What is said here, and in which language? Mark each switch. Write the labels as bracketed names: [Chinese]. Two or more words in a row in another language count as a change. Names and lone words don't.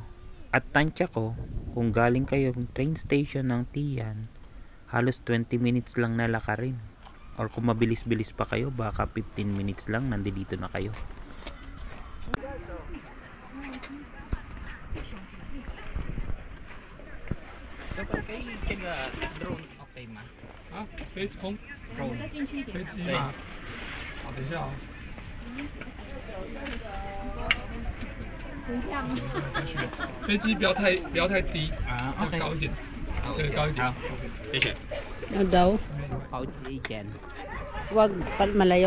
[Filipino] At tansya ko, kung galing kayo [English] train station [Filipino] ng Tian, halos 20 minutes lang nalakarin. Or kung mabilis-bilis pa kayo, baka 15 minutes lang nandito na kayo. Dapat kayo [English] check drone [Filipino] okay ma? [Chinese] 可以从 Drone. 飞机吗？好，等一下啊。飞机不要太低啊，要高一点，对，高一点。谢谢。 [Filipino] Ano daw? Pouch dyan. Wag malayo.